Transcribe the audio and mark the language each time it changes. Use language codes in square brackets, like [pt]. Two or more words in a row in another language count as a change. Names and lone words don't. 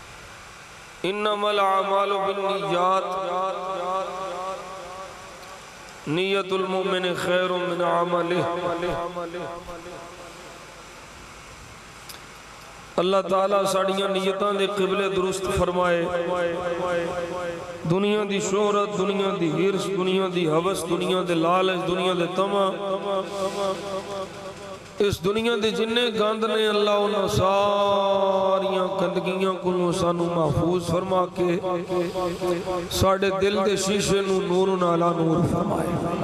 [ar] إنما الأعمال بالنيات نية المؤمن خير من عمله. [pa] اللہ تعالیٰ ساڈیاں نیتاں دے قبلے درست فرمائے. دنیا دی شہرت، دنیا دی حرص، دنیا دی ہوس، دنیا دے لالچ، دنیا دے طمع، اس دنیا دے جنے گند نے اللہ انہاں ساریاں گندگیاں کو سانوں محفوظ فرما کے ساڈے دل دے شیشے نوں نور نالا نور فرمائے.